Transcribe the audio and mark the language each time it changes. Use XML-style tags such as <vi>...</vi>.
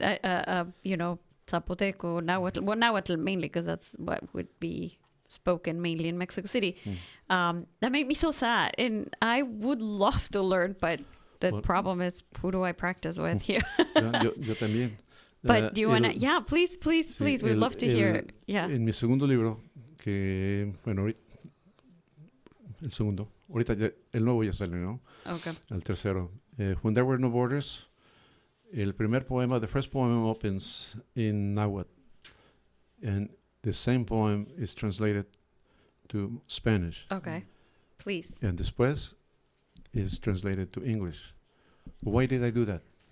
<en>Zapoteco, Nahuatl. Well, Nahuatl mainly, because that's what would be spoken mainly in Mexico City. That made me so sad. And I would love to learn, but the problem is, who do I practice with here?</en> <es>Yo también.</es> <en>But do you want to? Yeah, please.</en> <es>Sí,</es> <en>We'd love to hear. Yeah.</en> <es>En mi segundo libro, que, bueno, el segundo, ahorita el nuevo ya salió, ¿no?</es> <en>Okay.</en> <es>El tercero.</es> <en>When There Were No Borders,</en> <es>el primer poema,</es> <en>the first poem opens in Nahuatl, and the same poem is translated to Spanish. Okay. Please. And</en> <es>después</es> <en>is translated to English. Why did I do that?</en>